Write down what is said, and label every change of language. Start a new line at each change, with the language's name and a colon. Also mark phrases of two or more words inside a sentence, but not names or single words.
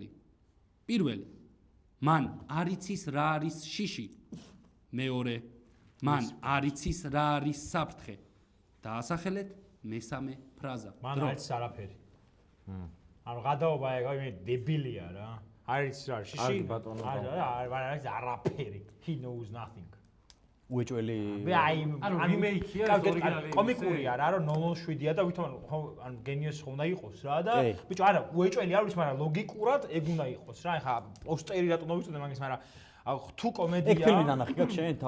Georgian: პირველი: მან არ იცის რა არის შიში. მეორე: მან არ იცის რა არის საფრთხე. დაასახელეთ მესამე ფრაზა. მან არ იცის არაფერი. ანუ გადაობა ეგ მე დებილია რა. არ იცის რა არის შიში. არ იცის არაფერი.
English: He knows nothing.
Georgian: უეჭველი მე აი ანუ remake-ია ეს ორიგინალი. კომიკურია რა, რომ 007-ია და ვითომ ანუ გენიოსი ხომ უნდა იყოს რა და ბიჭო არა უეჭველი არ ვიცი, მაგრამ ლოგიკურად ეგ უნდა იყოს რა. ეხა პოსტერი რატო მოვიწოდე მაგის, მაგრამ თუ კომედია ეგ ფილმი ნანახი გაქვს შენ თავ